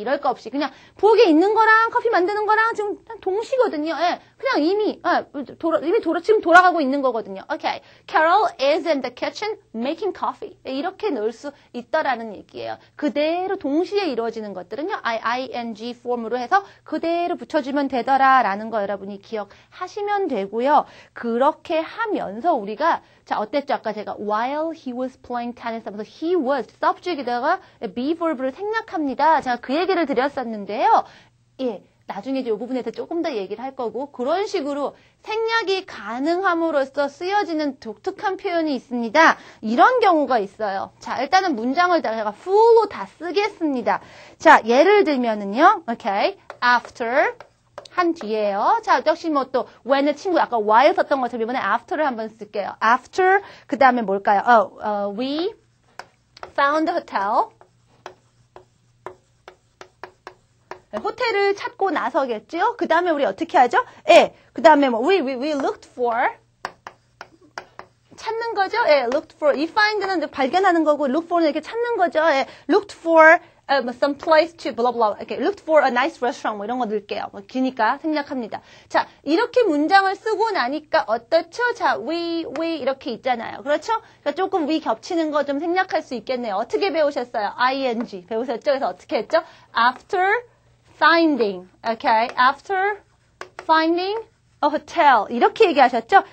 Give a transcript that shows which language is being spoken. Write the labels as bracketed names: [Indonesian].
[Korean] 이럴 거 없이 그냥 부엌에 있는 거랑 커피 만드는 거랑 지금 동시거든요. 그냥 이미 지금 돌아가고 있는 거거든요. [English] Okay. Carol is in the kitchen making coffee. [Korean] 이렇게 넣을 수 있다라는 얘기예요. 그대로 동시에 이루어지는 것들은요. ing 폼으로 해서 그대로 붙여주면 되더라라는 거 여러분이 기억하시면 되고요. 되고요. 그렇게 하면서 우리가 자 어땠죠? 아까 제가 [English] while he was playing tennis [Korean] 하면서 he was subject에다가 be verb를 생략합니다. 제가 그 얘기를 드렸었는데요. 예. 나중에 이제 이 부분에서 조금 더 얘기를 할 거고 그런 식으로 생략이 가능함으로써 쓰여지는 독특한 표현이 있습니다. 이런 경우가 있어요. 자, 일단은 문장을 제가 full로 다 쓰겠습니다. 자, 예를 들면은요. 오케이. after 한 뒤에요. 자, 역시 뭐 또 when의 친구 아까 while 썼던 것처럼 이번에 after를 한번 쓸게요. after 그 다음에 뭘까요? [English] we found a hotel. [Korean] 호텔을 찾고 나서겠죠? 그 다음에 우리 어떻게 하죠? 예. 그 다음에 뭐, [English] we looked for. [Korean] 찾는 거죠? 예. looked for. 이 find는 발견하는 거고, look for는 이렇게 찾는 거죠? 예. [English] looked for some place to blah blah. [Korean] 이렇게 [English] looked for a nice restaurant. [Korean] 뭐 이런 거 넣을게요. 뭐 기니까 생략합니다. 자, 이렇게 문장을 쓰고 나니까 어떻죠? 자, we 이렇게 있잖아요. 그렇죠? 그러니까 조금 we 겹치는 거 좀 생략할 수 있겠네요. 어떻게 배우셨어요? ing. 배우셨죠? 그래서 어떻게 했죠? [English] after finding, okay? After finding a hotel. [Korean] 이렇게 얘기하셨죠?